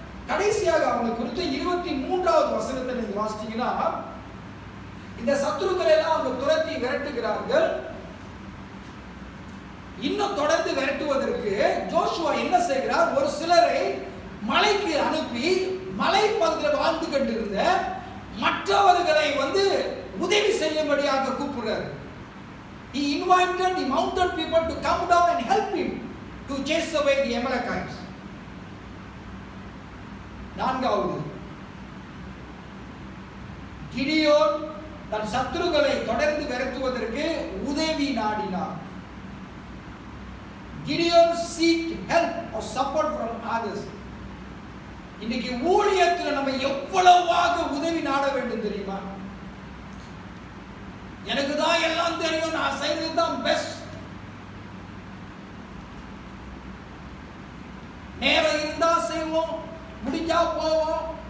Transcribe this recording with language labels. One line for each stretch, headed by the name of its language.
Tamil: கடைசியாக அவங்க குறித்து 23வது வசனத்தை நீங்க வாசிச்சீங்கன்னா, இந்த சத்துருக்களை எல்லாம் அவங்க துரத்தி விரட்டுகிறார்கள். இன்னும் தொடர்ந்து விரட்டுவதற்கு ஜோஷுவா என்ன செய்கிறார், ஒரு சிலரை மலைக்கு அனுப்பி மலை பகுதியில் வாழ்ந்து கொண்டிருந்த மற்றவர்களை வந்து உதவி செய்யும்படியாக கூப்பிடுறார்.
English: He invited the mountain people to come down and help him to chase away the Amalekites.
Tamil: நான்காவது, கிடியோன் தன் சத்துருக்களை தொடர்ந்து விரட்டுவதற்கு உதவி நாடினார்.
English: Gideon seeked help or support from others.
Tamil: இன்னைக்கு ஊழியத்தில் நம்ம எவ்வளவாக உதவி நாட வேண்டும் தெரியுமா? எனக்கு தான் எல்லாம் தெரியும், நான் செய்யறது தான் பெஸ்ட், நேரம் இருந்தா செய்வோம், முடிஞ்சா போவோம்.